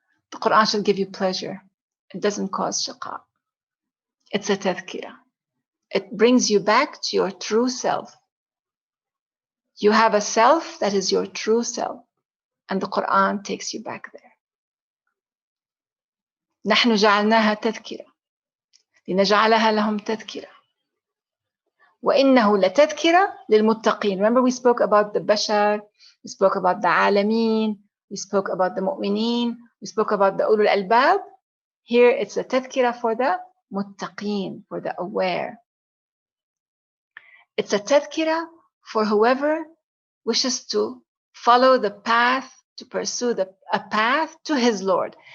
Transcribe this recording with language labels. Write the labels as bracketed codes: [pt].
[en] The Quran should give you pleasure. It doesn't cause shaqa. It's a tadhkira. It brings you back to your true self. You have a self that is your true self, and the Quran takes you back there. [ar] نحن جعلناها تذكرة لنجعلها لهم تذكرة وإنه لتذكرة للمتقين. [en] Remember we spoke about the Bashar, we spoke about the Alameen, we spoke about the Mu'mineen, we spoke about the Ulul Albab. Here it's a tadhkira for the muttaqeen, for the aware. It's a tadhkira for whoever wishes to follow the path, to pursue a path to his Lord.